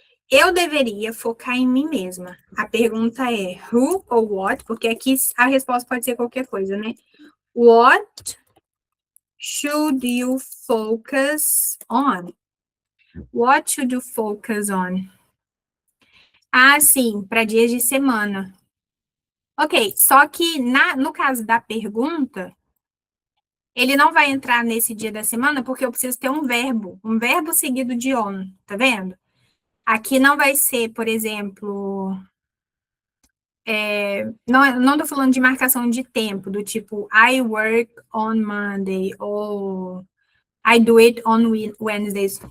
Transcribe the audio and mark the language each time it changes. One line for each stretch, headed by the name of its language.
Portuguese: Eu deveria focar em mim mesma. A pergunta é who ou what, porque aqui a resposta pode ser qualquer coisa, né?
English: What should you focus on? What should you focus on?
Portuguese: Ah, sim, para dias de semana. Ok, só que no caso da pergunta, ele não vai entrar nesse dia da semana porque eu preciso ter um verbo seguido de on, tá vendo? Aqui não vai ser, por exemplo, não tô falando de marcação de tempo, do tipo
English: I work on Monday
Portuguese: ou
English: I do it on Wednesdays.